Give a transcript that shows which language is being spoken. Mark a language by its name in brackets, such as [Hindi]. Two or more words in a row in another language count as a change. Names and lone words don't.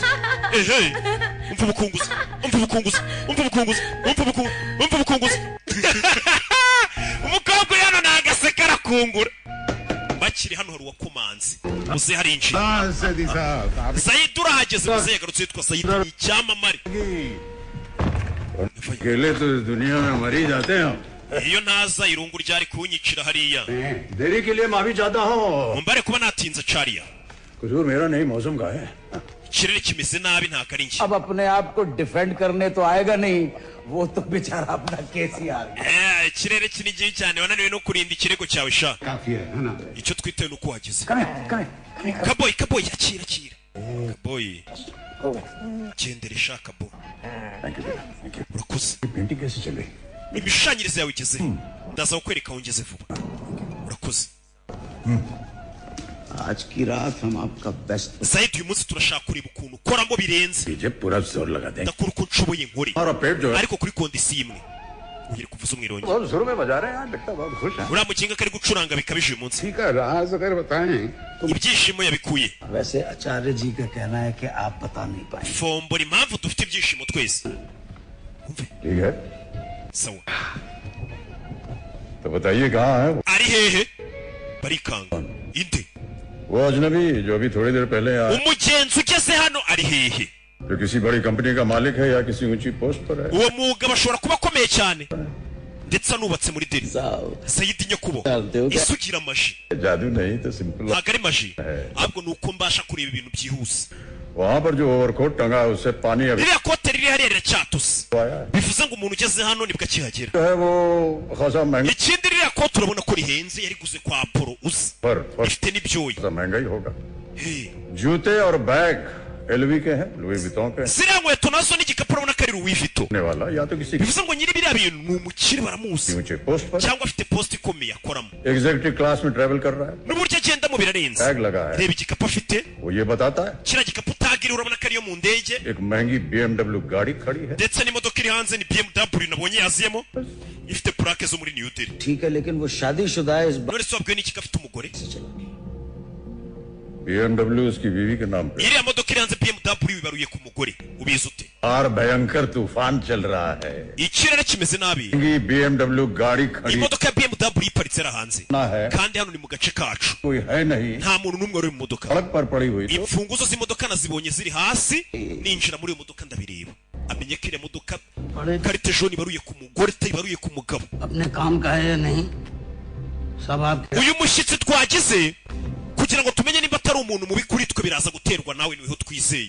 [Kinyarwanda] Umva ubukunguzi. Umva ubukunguzi. Umva ubukunguzi. Umva ubukunguzi. Umva ubukunguzi. Umukobwa yano nagaseka arakungura. Bakiri hano hari uwakomanze. Muze hari injira. Sayid urahageze muze yagarutse yitwa Sayid ni icyamamare. [Hindi] अकेले तो इस दुनिया में मर ही जाते हैं. [Kinyarwanda] Iyo ntaza irungu ryari kunyicira hariya. [Hindi] देरी के लिए माफी चाहता हूँ. [Kinyarwanda] Mumbare kuba natinza Charia. [Hindi] कसूर मेरा नहीं मौसम का है. [Kinyarwanda] Ikirere kimeze nabi nta kari nshya. [Hindi] अब अपने आप को डिफेंड करने तो आएगा नहीं, वो तो बेचारा अपना केस ही आ गया. [Kinyarwanda] Ikirere kinigi cyane wananiwe no kurinda ikirego cyawe sha. [Hindi] काफी है ना. [Kinyarwanda] Icyo twitewe nuko wageze. कमें Kaboy akira. Kaboy. Gendere sha Kaboy. [English] thank you thank you. [Kinyarwanda] Urakoze. [Hindi] पेंटिंग कैसे चल रही? [Kinyarwanda] Imishanyirize yawe igeze. Ndaza kukwereka aho ngeze vuba. Urakoze. [Hindi] आज की रात हम आपका बेस्ट. [Kinyarwanda] Sayid uyu munsi turashaka kureba ukuntu ukoramo birenze. [Hindi] पीछे पूरा जोर लगा देंगे. [Kinyarwanda] Ndakora uko nshoboye nkore. [Hindi] और पेट जो है. [Kinyarwanda] Ariko kuri kondisiyo imwe. Ugire kuvuza umwirongi. [Hindi] बहुत जोर में बजा रहे हैं यार. लगता बहुत खुश है. [Kinyarwanda] Uriya mukinga kari gucuranga bikabije uyu munsi. [Hindi] ठीक है राज अगर बताएं. [Kinyarwanda] Ibyishimo yabikuye. [Hindi] वैसे आचार्य जी का कहना है कि आप बता नहीं पाएंगे. [Kinyarwanda] Fombora impamvu dufite ibyishimo twese. Umve. [Hindi] ठीक है. [Kinyarwanda] Sawa. [Hindi] तो बताइए कहाँ है? [Kinyarwanda] Ari hehe? Barikanga. Inde. [Hindi] वो अजनबी जो अभी थोड़ी देर पहले आया. [Kinyarwanda] Umugenzi ugeze hano ari hehe? [Hindi] जो किसी बड़ी कंपनी का मालिक है या किसी ऊंची पोस्ट पर है. [Kinyarwanda] Uwo mugabo ashobora kuba akomeye cyane. Ndetse anubatse muri Delhi. Sayid Nyakubo. Isugira maji. [Hindi] जादू नहीं तो सिंपल. [Kinyarwanda] Ntabwo ari maji. Ahubwo ni uko mbasha kureba ibintu byihuse. [Hindi] वहाँ पर जो ओवरकोट टंगा है उससे पानी अभी [Kinyarwanda] Ririya kote riri hariya riracyatose. [Hindi] आया है. [Kinyarwanda] Bivuze ngo umuntu ugeze hano nibwo akihagera. [Hindi] जो है वो खासा महंगा [Kinyarwanda] Ikindi ririya kote urabona ko rihenze yariguze kwa Apollo uzi. [Hindi] पर [Kinyarwanda] Ifite n'ibyoya. [Hindi] महंगा ही होगा. Hey. जूते और बैग एलवी के हैं, लुई विटॉन के [Kinyarwanda] Ziriya nkweto nazo n'igikapu urabona ko ari Louis Vuitton. [Hindi] होने वाला या तो किसी [Kinyarwanda] Bivuze ngo nyiri biriya bintu ni umukire baramuzi. [Hindi] ऊंचे पोस्ट पर [Kinyarwanda] Cyangwa afite post ikomeye akoramo. [English] executive class [Hindi] में ट्रेवल कर रहा है. [Kinyarwanda] N'uburyo agendamo birarenze. [Hindi] बैग लगा है. [Kinyarwanda] Reba igikapu afite. [Hindi] वो ये बताता है [Kinyarwanda] Kiriya gikapu utagira urabona ko ariyo mu ndege. [Hindi] एक महंगी BMW गाड़ी खड़ी है. [Kinyarwanda] Ndetse n'imodoka iri hanze ni BMW nabonye yaziyemo. Ifite plaque zo muri New Delhi. [Hindi] ठीक है, लेकिन वो शादीशुदा है. इस [Kinyarwanda] None se wabwiwe n'iki ko afite umugore? [Hindi] BMW उसकी बीवी के नाम पे. [Kinyarwanda] Iriya modoka iri hanze BMW ibaruye ku mugore. Ubizi ute? [Hindi] और भयंकर तूफान चल रहा है. [Kinyarwanda] Ikirere kimeze nabi. [Hindi] महंगी BMW गाड़ी खड़ी [Kinyarwanda] Imodoka ya BMW iparitse ara hanze. [Hindi] ना है. [Kinyarwanda] Kandi hano ni mu gace kacu. [Hindi] कोई है नहीं. [Kinyarwanda] Nta muntu n'umwe uri mu modoka. [Hindi] सड़क पर पड़ी हुई तो [Kinyarwanda] Imfunguzo z'imodoka nazibonye ziri hasi. Ninjira muri iyo modoka ndabireba. Amenye ko iriya modoka karite jone ibaruye ku mugore ibaruye ku mugabo. [Hindi] अपने काम का है या नहीं, सब आप. [Kinyarwanda] Uyu mushyitsi twagize kugira ngo tumenye niba atari umuntu mubi kuri twe biraza guterwa nawe niweho twizeye.